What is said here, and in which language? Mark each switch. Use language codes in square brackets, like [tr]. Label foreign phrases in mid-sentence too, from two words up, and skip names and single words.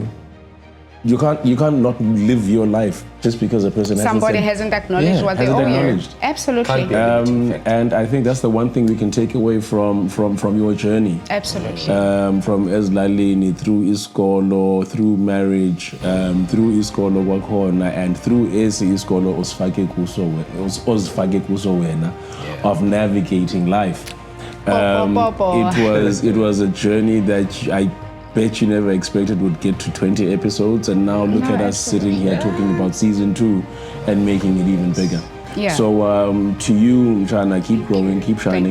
[en] You can't not live your life just because a person hasn't acknowledged what they owe you. Absolutely. And I think that's the one thing we can take away from your journey. Absolutely. From Ezlalini through iskolo, through marriage, through [zu] iskolo kwakhona, [en] and through [zu] iskolo osfake kuso wena [en] of navigating life. It was a journey that I bet you never expected would get to 20 episodes, and now look at us sitting here talking about season 2 and making it even bigger. Yeah. So to you, Shana, keep growing, keep shining.